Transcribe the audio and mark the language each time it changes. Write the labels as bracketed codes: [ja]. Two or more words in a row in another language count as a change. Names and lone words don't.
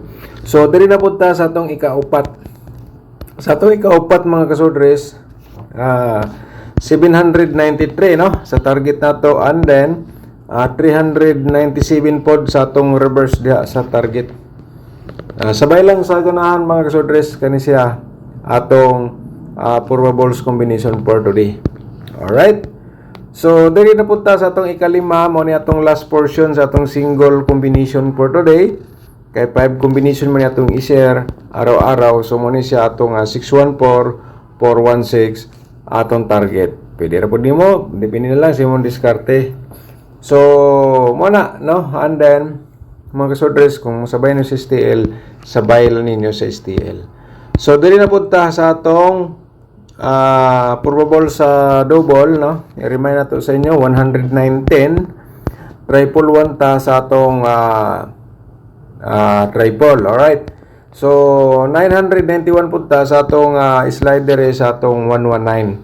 [ceb] So diri na punta sa atong ikaupat. Sa atong ikaupat mga kasodres, 793 no sa target nato, [en] and then [ceb] 397 pod sa atong reverse diha sa target. Sabay lang sa ganahan mga kasodres kani siya atong probables combination for today. [en] Alright? So, [ceb] diri na punta sa atong ikalima, mo ni atong last portion sa atong single combination for today. Kay 5 combination mo ni atong i-share araw-araw. So, mo ni siya atong 614, 416 atong target. Pwede ra pud nimo, depende na lang sa imong diskarte. So, mo na, no? [en] And then, [ceb] mga kasodres, kung sabay nyo sa STL, sabay lang ninyo sa STL. So, diri na punta sa atong probable sa double, no? I-remind nato sa inyo 109.10 triple 1 ta sa atong triple. Alright, so 991 punta sa atong slider sa atong 119.